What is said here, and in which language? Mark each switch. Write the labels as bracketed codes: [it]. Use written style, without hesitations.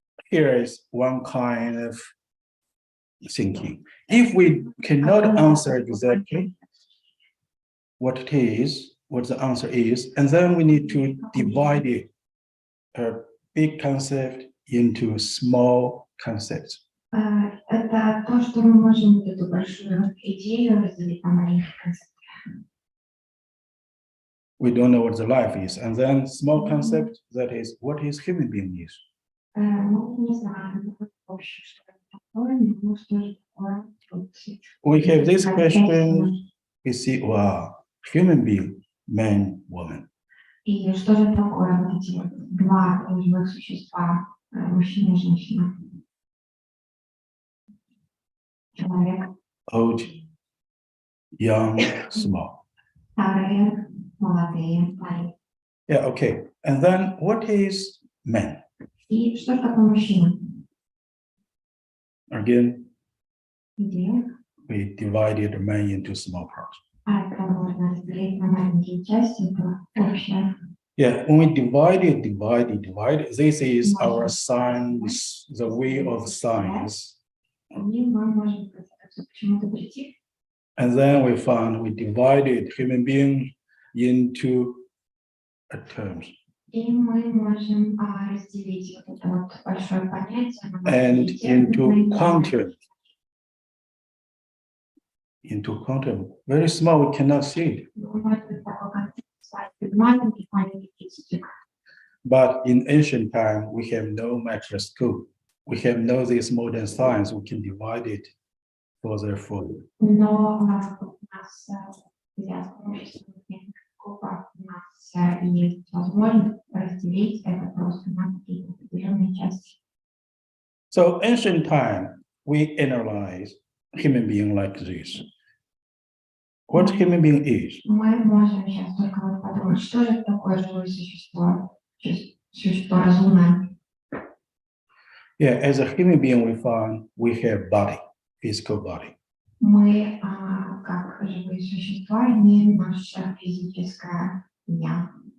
[en] Here is one kind of thinking. If we cannot answer exactly what it is, what the answer is, and then we need to divide it, a big concept into small concepts. [ru] Это то, что мы можем эту большую идею разделить на маленькие концепты. [en] We don't know what the life is, and then small concept, that is what is human being is. [ru] Мы не знаем вообще, что это такое, но что же такое. [en] We have this question, we see, wow, human being, man, woman. [ru] И что же такое вот эти вот два живых существа, мужчина и женщина? Человек. [en] Old, young, small. [ru] Старые, молодые, парень. [en] Yeah, okay. And then what is man? [ru] И что же такое мужчина? [en] Again, [ru] Идея. [en] we divided man into small parts. [ru] А это можно разделить на маленькие части, это общее. [en] Yeah, when we divide it, this is our science, the way of science. [ru] И мы можем к чему-то прийти. [en] And then we found we divided human being into terms. [ru] И мы можем разделить вот это вот большое понятие на [en] And [ru] маленькие термины. [en] into quantum. Very small, we cannot see it. [ru] Может быть, такой концепт маленький физик. [en] But in ancient time, we have no microscope. We have no this modern science. We can divide it further forward. [ru] Но у нас с помощью микроскопа у нас есть возможность разделить это просто на какие-то определенные части. [en] So ancient time, we analyze human being like this. What human being is? [ru] Мы можем сейчас только вот подумать, что же такое живое существо, существо разумное. [en] Yeah, as a human being, we find we have body, physical body. [ru] Мы, как живые существа, имеем наше физическое я.